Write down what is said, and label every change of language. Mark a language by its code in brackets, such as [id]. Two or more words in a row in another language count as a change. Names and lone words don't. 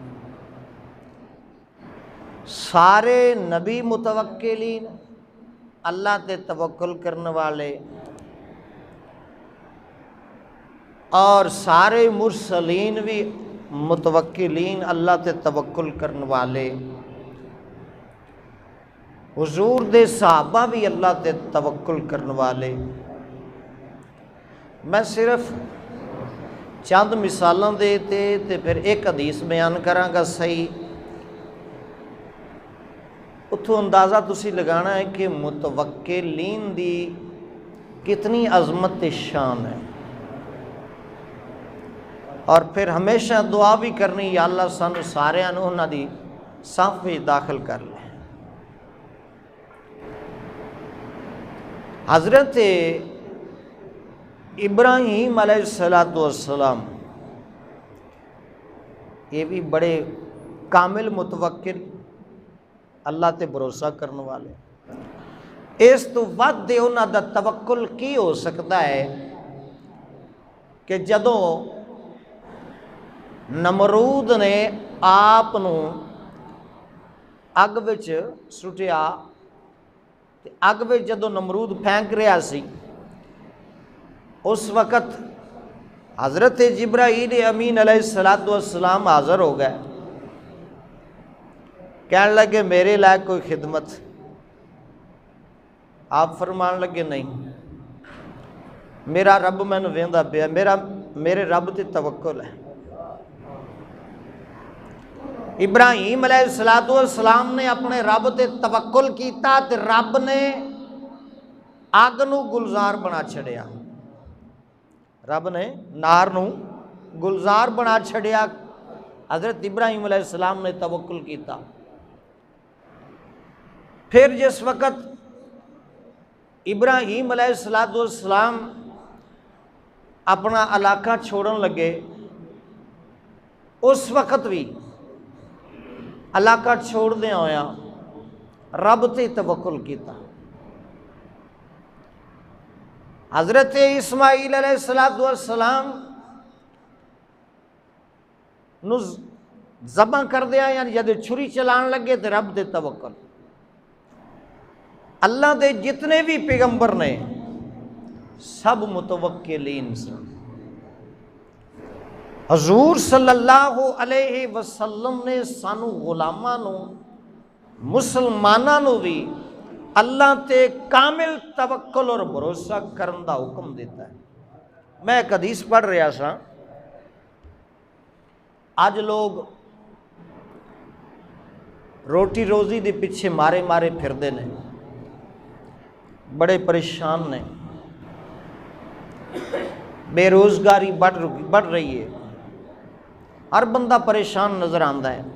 [pa] سارے نبی متوکلین، اللہ تے توکل کرنے والے، اور سارے مرسلین بھی متوکلین، اللہ تے توکل کرنے والے۔ حضور دے صحابہ بھی اللہ تے توکل کرنے والے۔ میں صرف چند مثالاں دے تے پھر ایک حدیث بیان کراں گا صحیح، اتھوں اندازہ تسی لگانا ہے کہ متوکلین دی کتنی عظمت شان ہے، اور پھر ہمیشہ دعا بھی کرنی، یا اللہ سانو سارے انہاں دی صف وچ داخل کر لے۔ حضرت ابراہیم علیہ السلام یہ بھی بڑے کامل متوکل، اللہ تے بھروسہ کرنے والے۔ اس تو ود انہاں دا توکل کی ہو سکتا ہے کہ جدوں نمرود نے آپ نو اگ وچ سٹیا، تے اگ وچ جدوں نمرود پھینک رہا سی، اس وقت حضرت جبرائیل امین علیہ السلام حاضر ہو گئے، کہنے لگے میرے لائق کوئی خدمت؟ آپ فرمان لگے نہیں، میرا رب میں ویندا پیا، میرے رب تے توکل ہے۔ ابراہیم علیہ السلام نے اپنے رب تے توکل کیتا تے رب نے اگ نو گلزار بنا چھڑیا، رب نے نار نو گلزار بنا چھڑیا۔ حضرت ابراہیم علیہ السلام نے توکل کیتا۔ پھر جس وقت ابراہیم علیہ السلام اپنا علاقہ چھوڑن لگے، اس وقت بھی علاقہ چھوڑ دیا ہویا رب تے توکل کیتا۔ حضرت اسماعیل علیہ السلام نو ذبح کر دیا، یعنی جب چھری چلان لگے تو رب دے توکل۔ اللہ دے جتنے بھی پیغمبر نے سب متوکلین سن۔ حضور صلی اللہ علیہ وسلم نے سانو غلاماں نو، مسلماناں نو بھی اللہ تے کامل توکل اور بھروسہ کرن دا حکم دیتا ہے۔ میں ایک حدیث پڑھ رہا سا، آج لوگ روٹی روزی دے پیچھے مارے پھردے نے، بڑے پریشان نے، [ur] بے روزگاری بڑھ رہی ہے، ہر بندہ پریشان نظر آتا ہے۔